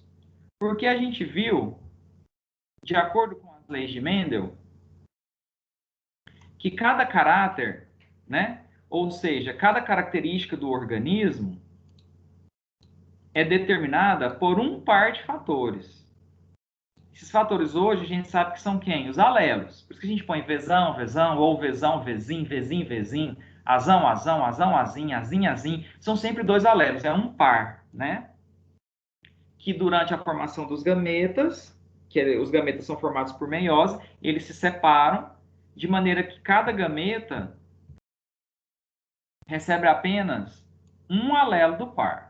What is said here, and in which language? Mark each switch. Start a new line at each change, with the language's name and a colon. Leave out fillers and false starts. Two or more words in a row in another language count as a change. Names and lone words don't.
Portuguese: Porque a gente viu, de acordo com as leis de Mendel, que cada caráter, né, Ou seja, cada característica do organismo é determinada por um par de fatores. Esses fatores hoje a gente sabe que são quem? Os alelos. Por isso que a gente põe vezão, vezão, ou vezão, vezim, vezim, vezim, azão, azão, azão, azim, azim, azim. São sempre dois alelos, é um par, né? Que durante a formação dos gametas, os gametas são formados por meiose, eles se separam de maneira que cada gameta recebe apenas um alelo do par.